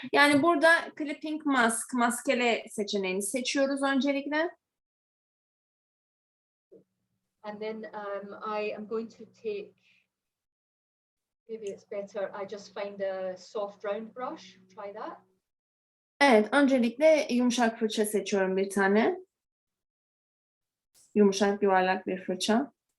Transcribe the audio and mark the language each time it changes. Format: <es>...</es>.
<tr>Yani burada Clipping Mask, maskele seçeneğini seçiyoruz öncelikle.</tr> <en>And then I am going to take, maybe it's better, I just find a soft round brush, try that.</en> <tr>Evet, öncelikle yumuşak fırça seçiyorum bir tane. Yumuşak yuvarlak bir fırça.</tr>